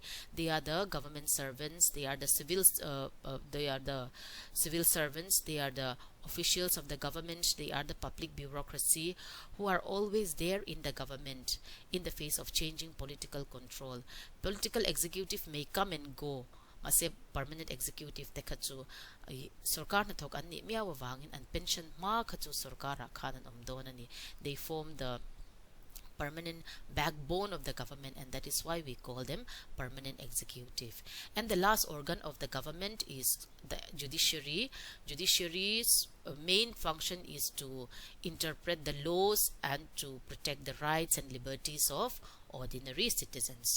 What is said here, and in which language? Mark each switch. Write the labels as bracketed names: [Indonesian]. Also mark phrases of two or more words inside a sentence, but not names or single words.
[English] They are the government servants, they are the civil servants, they are the officials of the government, they are the public bureaucracy who are always there in the government in the face of changing political control. Political executive may come and go. [Tangkhul Naga (India)] Mase [English] permanent executive [Tangkhul Naga (India)] te khachu sarkar na thok an ni miawa wangin an pension ma khachu sarkara khanan omdonani. [English] They form the permanent backbone of the government, and that is why we call them permanent executive. And the last organ of the government is the judiciary. Judiciary's main function is to interpret the laws and to protect the rights and liberties of ordinary citizens.